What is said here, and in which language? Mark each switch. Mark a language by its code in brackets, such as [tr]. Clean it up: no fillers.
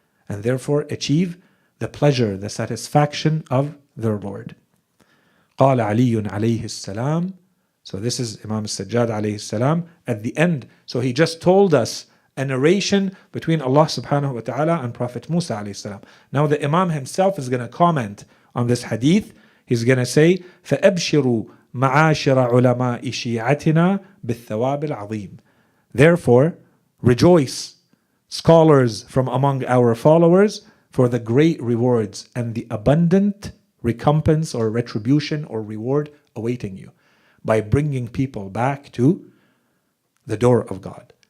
[en] And therefore achieve the pleasure, the satisfaction of their Lord. [ar] قال علي عليه السلام. [en] So this is Imam al-Sajjad alayhi salam at the end. So he just told us a narration between Allah subhanahu wa ta'ala and Prophet Musa alayhi salam. Now the Imam himself is going to comment on this hadith. He's going to say, [ar] فَأَبْشِرُوا مَعَاشِرَ عُلَمَاءِ شِيعَتِنَا بِالثَّوَابِ الْعَظِيمِ. [en] Therefore, rejoice, scholars from among our followers, for the great rewards and the abundant recompense or retribution or reward awaiting you by bringing people back to the door of God.